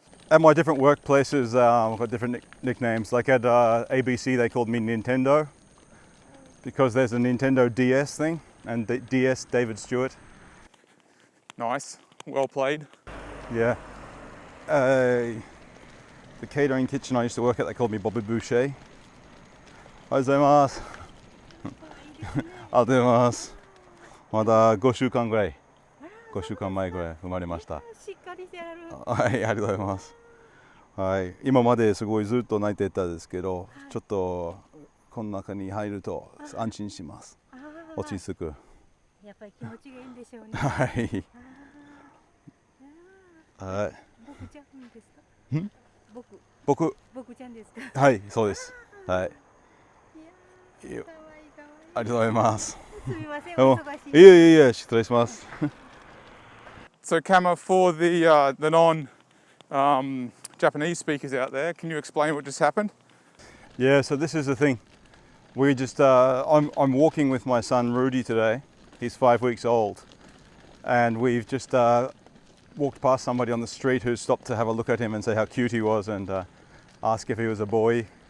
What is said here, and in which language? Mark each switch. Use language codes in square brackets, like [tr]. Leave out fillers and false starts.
[en] At my different workplaces, I've got different nicknames. Like at ABC, they called me Nintendo because there's a Nintendo DS thing, and DS David Stewart. Nice, well played. Yeah. The catering kitchen I used to work at, they called me Bobby Boucher. [ja] おはようございます。ありがとうございます。まだ5週間ぐらい、5週間前ぐらい生まれました。しっかりしてやる。はい、ありがとうございます。はい、今まですごいずっと泣いてたんですけど、ちょっとこの中に入ると安心します。落ち着く。やっぱり気持ちがいいんでしょうね。はい。はい。僕ちゃんですか？僕ちゃんですか？はい、そうです。はい。いや、ありがとうございます。すみません、お忙しい。いえいえ、失礼します。 [en] So Kama, for the non-Japanese speakers out there, can you explain what just happened? Yeah, so this is the thing. We just, I'm walking with my son Rudy today. He's 5 weeks old. And we've just walked past somebody on the street who stopped to have a look at him and say how cute he was and ask if he was a boy.